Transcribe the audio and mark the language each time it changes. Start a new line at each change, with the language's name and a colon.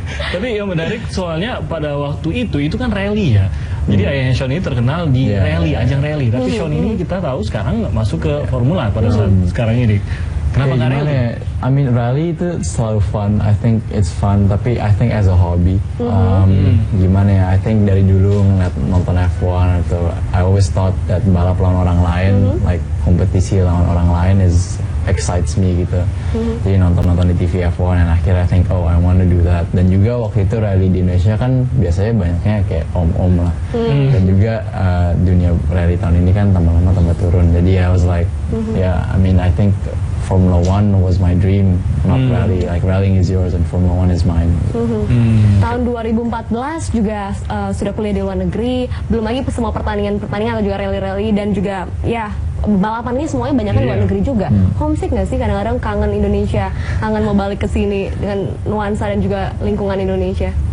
Indonesian: Tapi yang menarik soalnya pada waktu itu kan rally ya. Jadi ayahnya Sean ini terkenal di rally, ajang rally. Tapi Sean ini kita tahu sekarang masuk ke Formula pada saat sekarang ini. Kenapa nggak rally?
English: I mean rally
Indonesian: itu selalu
English: fun. I think it's fun. Tapi I think as a hobby,
Indonesian: gimana ya?
English: I think
Indonesian: dari dulu ngeliat nonton F1 atau
English: I always thought that
Indonesian: balap lawan orang lain, like kompetisi lawan orang lain
English: excites me
Indonesian: gitu. Jadi nonton di TV F1 dan akhirnya
English: I think I want to do that.
Indonesian: Dan juga waktu itu rally di Indonesia kan biasanya banyaknya kayak om-om lah. Dan juga dunia rally tahun ini kan tambah lama tambah turun.
English: Jadi I was like, I mean I think Formula One was my dream, not rally. Like rallying is yours and Formula One is mine.
Indonesian: Tahun 2014 juga sudah kuliah di luar negeri, belum lagi semua pertandingan atau juga rally-rally dan juga ya balapan ini semuanya banyak kan luar negeri juga. Homesick nggak sih kadang-kadang kangen Indonesia, kangen mau balik ke sini dengan nuansa dan juga lingkungan Indonesia?